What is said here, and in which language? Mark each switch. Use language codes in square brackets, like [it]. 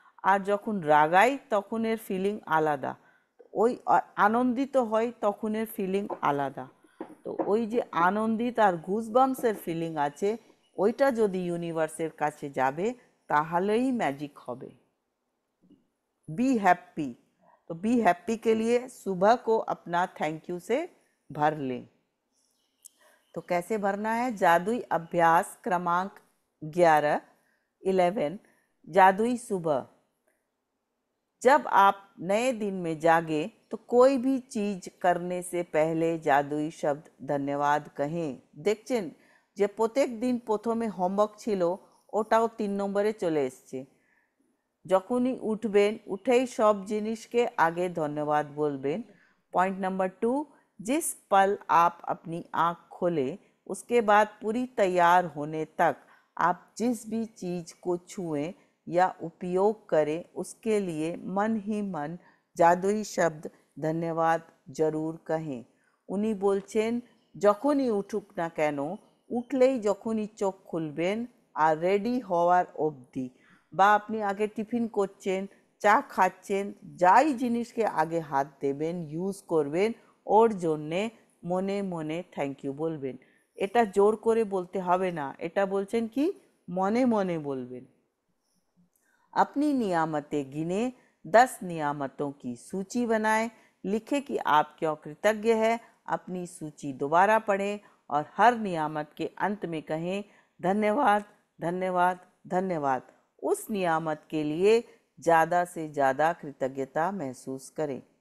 [bn] আর যখন রাগাই তখন এর ফিলিং আলাদা, ওই আনন্দিত হয় তখন এর ফিলিং আলাদা। তো ওই যে আনন্দিত আর গুজবাম্পসের ফিলিং আছে, ওইটা যদি ইউনিভার্সের কাছে যাবে তাহলেই ম্যাজিক হবে। [en] be happy, तो be happy [hi] के लिए सुबह को अपना थैंक यू से भर लें। तो कैसे भरना है? जादुई अभ्यास क्रमांक 11 जादुई सुबह। जब आप नए दिन में जागे तो कोई भी चीज करने से पहले जादुई शब्द धन्यवाद कहें। [bn] দেখছেন যে প্রত্যেক দিন প্রথমে হোমওয়ার্ক ছিল, ওটাও 3 নম্বরে চলে এসছে। যখনই উঠবেন উঠেই সব জিনিসকে आगे धन्यवाद बोलबेन। [hi] पॉइंट नंबर 2, जिस पल आप अपनी आँख खोले उसके बाद पूरी तैयार होने तक आप जिस भी चीज़ को छुएं या उपयोग करें उसके लिए मन ही मन जादुई शब्द धन्यवाद जरूर कहें। [bn] उनी बोलছেন যখনই উঠুক না কেন, উঠলেই যখনই চোখ খুলবেন আর রেডি হওয়ার অবধি, বা আপনি আগে টিফিন করছেন, চা খাচ্ছেন, যাই জিনিসকে আগে হাত দেবেন, ইউজ করবেন, ওর জন্যে মনে মনে থ্যাংক ইউ বলবেন। এটা জোর করে বলতে হবে না, এটা বলছেন কি মনে মনে বলবেন। [hi] अपनी नियामतें गिने, 10 नियामतों की सूची बनाएं, लिखें कि आप क्यों कृतज्ञ हैं, अपनी सूची दोबारा पढ़ें और हर नियामत के अंत में कहें धन्यवाद धन्यवाद धन्यवाद। उस नियामत के लिए ज़्यादा से ज़्यादा कृतज्ञता महसूस करें।